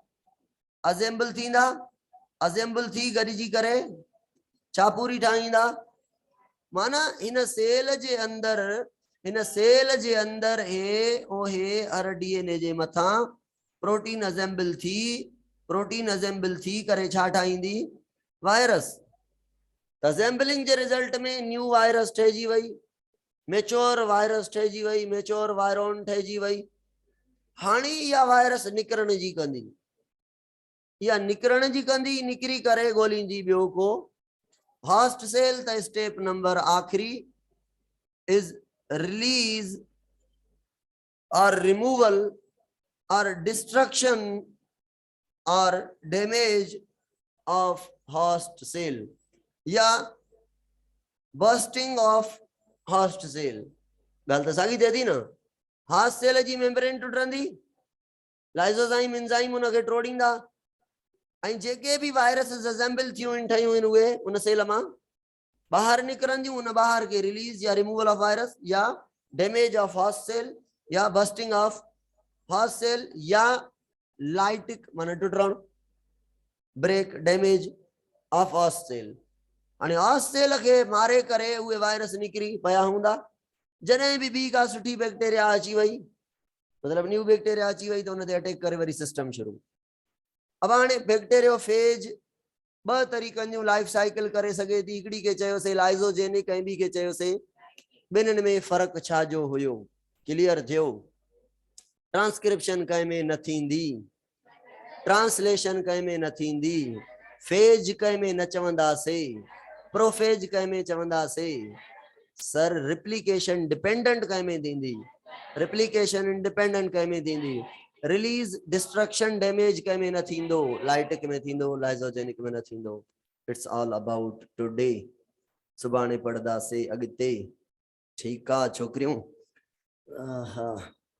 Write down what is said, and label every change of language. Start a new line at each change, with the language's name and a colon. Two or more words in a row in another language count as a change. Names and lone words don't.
Sindhi: असेंबल थी गॾिजी करे छा पूरी ठाहींदा माना हिन सेल जे अंदर हे हर डीएनए जे मथां
English: protein assemble
Sindhi: थी करे छा ठाहींदी
English: virus assembling
Sindhi: जे रिजल्ट में
English: new virus
Sindhi: ठहिजी वई
English: mature virus
Sindhi: ठहिजी वई
English: mature virion
Sindhi: ठहिजी वई हाणे इहा वायरस निकिरण जी कंदी निकिरी करे ॻोल्हींदी ॿियो को होस्ट सेल त
English: step number
Sindhi: आखिरी इज रिलीज और रिमूवल और डिस्ट्रक्शन और
English: damage of host cell
Sindhi: या
English: bursting of host cell
Sindhi: गल तो साॻी थिए थी न
English: host cell
Sindhi: जी मेम्ब्रेन टुटंदी
English: lysozyme enzyme
Sindhi: उनखे टोड़ींदा ऐं जेके भी वायरसेस असेंबल थियूं आहिनि ठहियूं आहिनि उहे उन सेल मां ॿाहिरि निकिरंदियूं उन ॿाहिरि के रिलीज या
English: removal of virus
Sindhi: या
English: damage of host cell
Sindhi: या
English: bursting of host cell
Sindhi: या लाइटिक माना टुटण
English: break damage of host cell
Sindhi: हाणे होस्ट सेल के मारे करे उहे वायरस निकिरी पिया हूंदा जॾहिं बि ॿी का सुठी बैक्टीरिया अची वई मतलब
English: new bacteria
Sindhi: अची वई तो उन ते अटैक करे वरी सिस्टम शुरू अब हाणे बैक्टीरियोफेज ॿ तरीक़नि जूं
English: life cycle
Sindhi: करे सघे थी हिकिड़ी के चयोसीं लाइजोजेनिक ऐं ॿी के चयोसीं ॿिन्हिनि में फ़र्क़ु छा जो हुयो क्लियर थियो ट्रांसक्रिप्शन कंहिं में न थींदी ट्रांसलेशन कंहिं में न थींदी फेज कंहिं में न चवंदासीं प्रोफेज कंहिं में चवंदासीं सर
English: replication dependent
Sindhi: कंहिं में थींदी
English: replication independent
Sindhi: कंहिं में थींदी
English: release destruction damage
Sindhi: कंहिं में न थींदो लाइटिक में थींदो लाइजोजेनिक में न थींदो
English: it's all about today
Sindhi: सुभाणे पढ़दासीं अॻिते ठीकु आहे छोकिरियूं